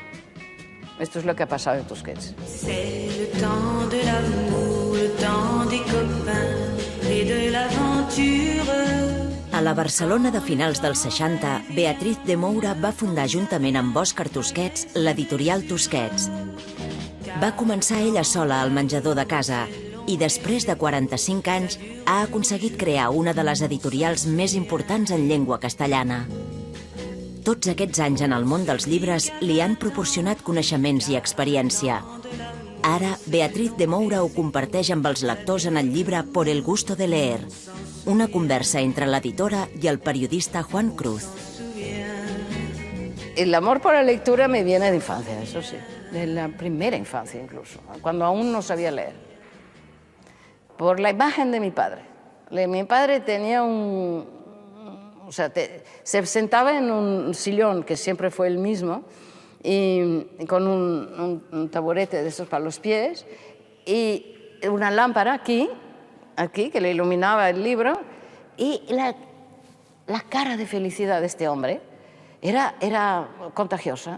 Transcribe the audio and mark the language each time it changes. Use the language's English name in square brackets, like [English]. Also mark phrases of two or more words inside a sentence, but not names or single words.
[Spanish] Esto es lo que ha pasado en Tusquets. [French] C'est le temps de l'amour, le temps des copains et de l'aventure. [Catalan] A la Barcelona de finals dels 60, Beatriz de Moura va fundar juntament amb Òscar Tusquets l'editorial Tusquets. Va començar ella sola al menjador de casa i després de 45 anys ha aconseguit crear una de les editorials més importants en llengua castellana. Tots aquests anys en el món dels llibres li han proporcionat coneixements i experiència. Ara, Beatriz de Moura ho comparteix amb els lectors en el llibre Por el gusto de leer, una conversa entre l'editora i el periodista Juan Cruz. [Spanish] El amor por la lectura me viene de infancia, eso sí, de la primera infancia incluso, cuando aún no sabía leer. Por la imagen de mi padre. Mi padre tenía se sentaba en un sillón, que siempre fue el mismo, y con un taburete de esos para los pies, y una lámpara aquí, que le iluminaba el libro, y la cara de felicidad de este hombre era contagiosa.